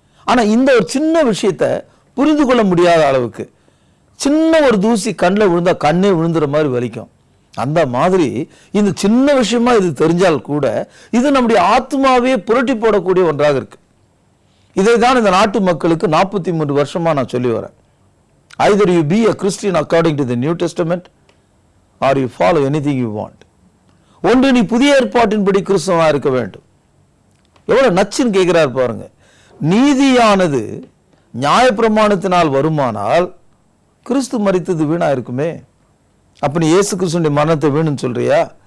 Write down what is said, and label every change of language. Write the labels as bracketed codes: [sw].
[ta] ஆனா இந்த ஒரு சின்ன விஷயத்தை புரிந்து கொள்ள முடியாத அளவுக்கு, சின்ன ஒரு தூசி கண்ணில் விழுந்தா கண்ணே விழுந்துற மாதிரி வலிக்கும். அந்த மாதிரி இந்த சின்ன விஷயமா இது தெரிஞ்சால் கூட இது நம்முடைய ஆத்மாவே புரட்டி போடக்கூடிய ஒன்றாக இருக்கு. இதை தான் இந்த நாட்டு மக்களுக்கு 43 வருஷமா நான் சொல்லி வரேன். [en] Either you be a Christian according to the New Testament or you follow anything you want. [ta] ஒன்று நீ புதிய ஏற்பாட்டின்படி கிறிஸ்தவனா இருக்க வேண்டும். எவ்வளவு நச்சுன்னு கேட்கிறார் பாருங்க. நீதியானது நியாயப்பிரமாணத்தினால் வருமானால் கிறிஸ்து மரித்தது வீணா இருக்குமே. அப்ப நீ இயேசு கிறிஸ்துடைய மரணத்தை வீணுன்னு சொல்றியா?